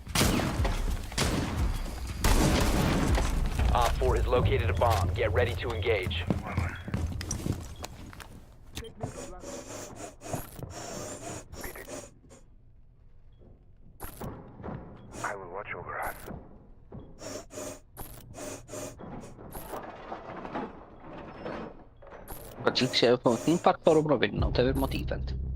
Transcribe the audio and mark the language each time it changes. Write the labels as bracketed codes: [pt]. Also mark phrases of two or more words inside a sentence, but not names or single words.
[en] Op 4 has located a bomb. Get ready to engage. I will watch over us. [pt] Pode ser que você impactou o problema, não teve uma defend.